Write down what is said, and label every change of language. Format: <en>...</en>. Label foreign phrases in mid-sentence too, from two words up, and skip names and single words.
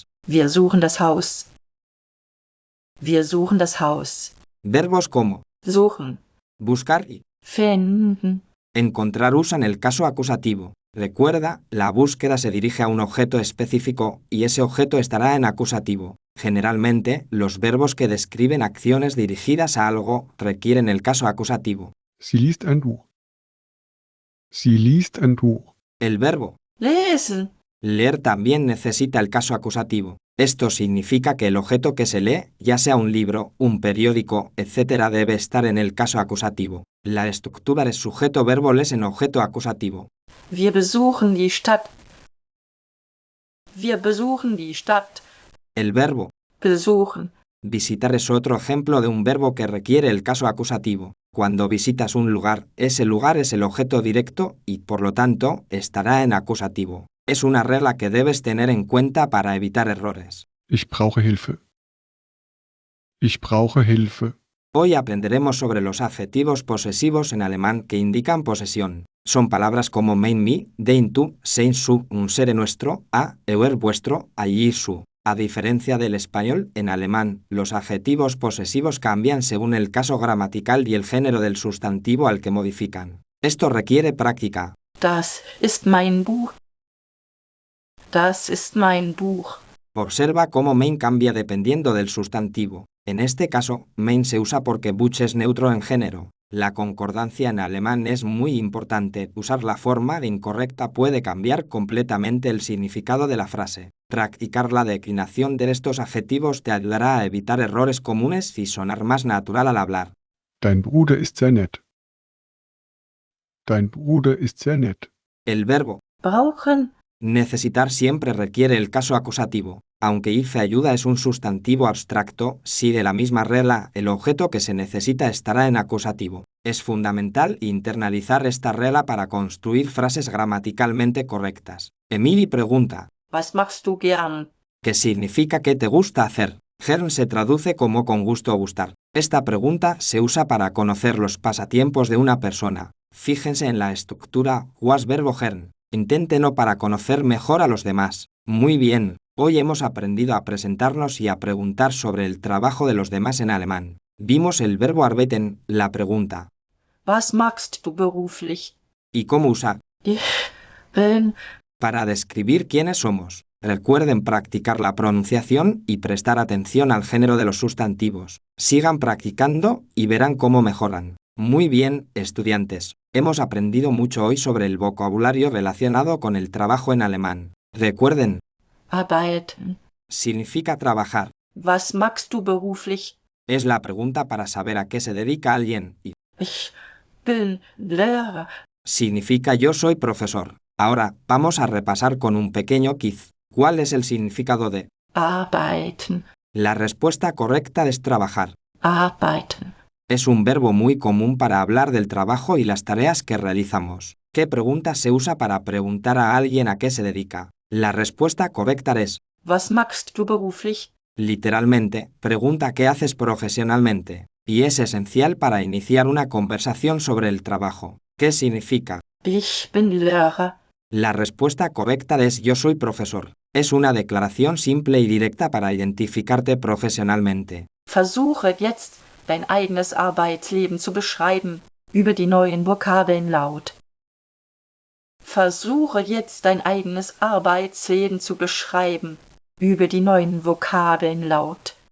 <de>Wir suchen das Haus. Wir suchen das Haus.</de> <es>Verbos como</es> <de>Suchen.</de> <es>buscar y</es> <de>Finden.</de> <es>encontrar usan el caso acusativo. Recuerda, la búsqueda se dirige a un objeto específico y ese objeto estará en acusativo. Generalmente, los verbos que describen acciones dirigidas a algo requieren el caso acusativo.</es> <de>Sie liest ein Buch. Sie liest ein Buch.</de> <es>El verbo</es> <de>Lesen.</de> <es>leer también necesita el caso acusativo. Esto significa que el objeto que se lee, ya sea un libro, un periódico, etc., debe estar en el caso acusativo. La estructura de sujeto-verbo es en objeto acusativo.</es> <de>Wir besuchen die Stadt. Wir besuchen die Stadt.</de> <es>El verbo</es> <de>Besuchen.</de> <es>visitar es otro ejemplo de un verbo que requiere el caso acusativo. Cuando visitas un lugar, ese lugar es el objeto directo y, por lo tanto, estará en acusativo. Es una regla que debes tener en cuenta para evitar errores.</es> <de>Ich brauche Hilfe. Ich brauche Hilfe.</de> <es>Hoy aprenderemos sobre los adjetivos posesivos en alemán que indican posesión. Son palabras como mein mi, dein tu, sein su, un ser nuestro, a, euer vuestro, allí su. A diferencia del español, en alemán, los adjetivos posesivos cambian según el caso gramatical y el género del sustantivo al que modifican. Esto requiere práctica.</es> <de>Das ist mein Buch. Das ist mein Buch.</de> <es>Observa cómo mein cambia dependiendo del sustantivo. En este caso, mein se usa porque Buch es neutro en género. La concordancia en alemán es muy importante. Usar la forma de incorrecta puede cambiar completamente el significado de la frase. Practicar la declinación de estos adjetivos te ayudará a evitar errores comunes y sonar más natural al hablar.</es> <de>Dein Bruder ist sehr nett. Dein Bruder ist sehr nett.</de> <es>El verbo</es> <de>Brauchen.</de> <es>necesitar siempre requiere el caso acusativo. Aunque hice ayuda es un sustantivo abstracto, sigue la misma regla, el objeto que se necesita estará en acusativo. Es fundamental internalizar esta regla para construir frases gramaticalmente correctas. Emily pregunta,</es> <de>Was machst du gern?</de> <es>¿qué significa que te gusta hacer? Gern se traduce como con gusto o gustar. Esta pregunta se usa para conocer los pasatiempos de una persona. Fíjense en la estructura was verbo gern. Inténtenlo para conocer mejor a los demás. Muy bien, hoy hemos aprendido a presentarnos y a preguntar sobre el trabajo de los demás en alemán. Vimos el verbo arbeiten, la pregunta,</es> <de>Was magst du beruflich?</de> <es>y cómo usar,</es> <de>Ich bin.</de> <es>para describir quiénes somos. Recuerden practicar la pronunciación y prestar atención al género de los sustantivos. Sigan practicando y verán cómo mejoran. Muy bien, estudiantes. Hemos aprendido mucho hoy sobre el vocabulario relacionado con el trabajo en alemán. Recuerden,</es> <de>Arbeiten.</de> <es>significa trabajar.</es> <de>Was magst du beruflich?</de> <es>Es la pregunta para saber a qué se dedica alguien y</es> <de>Ich bin Lehrer.</de> <es>significa yo soy profesor. Ahora, vamos a repasar con un pequeño quiz. ¿Cuál es el significado de?</es> <de>Arbeiten.</de> <es>La respuesta correcta es trabajar.</es> <de>Arbeiten.</de> <es>Es un verbo muy común para hablar del trabajo y las tareas que realizamos. ¿Qué pregunta se usa para preguntar a alguien a qué se dedica? La respuesta correcta es,</es> <de>Was machst du beruflich?</de> <es>literalmente, pregunta qué haces profesionalmente, y es esencial para iniciar una conversación sobre el trabajo. ¿Qué significa?</es> <de>Ich bin Lehrer.</de> <es>La respuesta correcta es yo soy profesor. Es una declaración simple y directa para identificarte profesionalmente.</es> <de>Versuche jetzt, dein eigenes Arbeitsleben zu beschreiben. Über die neuen Vokabeln laut. Versuche jetzt, dein eigenes Arbeitsleben zu beschreiben. Über die neuen Vokabeln laut.</de>